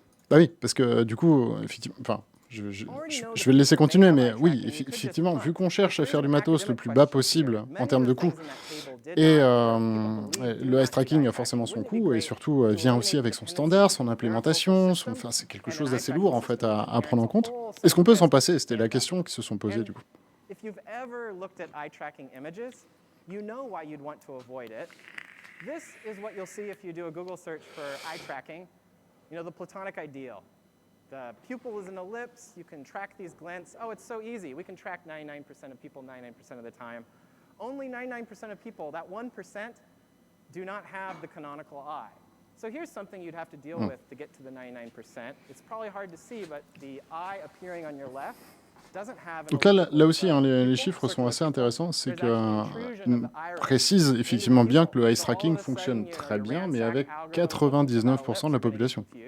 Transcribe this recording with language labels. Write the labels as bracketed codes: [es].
[fr] Bah oui, parce que du coup, effectivement, enfin, je vais le laisser continuer, mais oui, effectivement, vu qu'on cherche à faire du matos le plus bas possible en termes de coût, et le eye tracking a forcément son coût, et surtout vient aussi avec son standard, son implémentation, enfin, c'est quelque chose d'assez lourd en fait à prendre en compte. Est-ce qu'on peut s'en passer? C'était la question qui se sont posées du coup. [en] If you've ever looked at eye tracking images, you know why you'd want to avoid it. This is what you'll see if you do a Google search for eye tracking. You know, the platonic ideal. The pupil is an ellipse, you can track these glints. Oh, it's so easy. We can track 99% of people 99% of the time. Only 99% of people, that 1%, do not have the canonical eye. So here's something you'd have to deal with to get to the 99%. It's probably hard to see, but the eye appearing on your left. [fr] Donc là aussi, hein, les chiffres sont assez intéressants. C'est qu'on précise effectivement bien que le eye tracking fonctionne très bien, mais avec 99% de la population.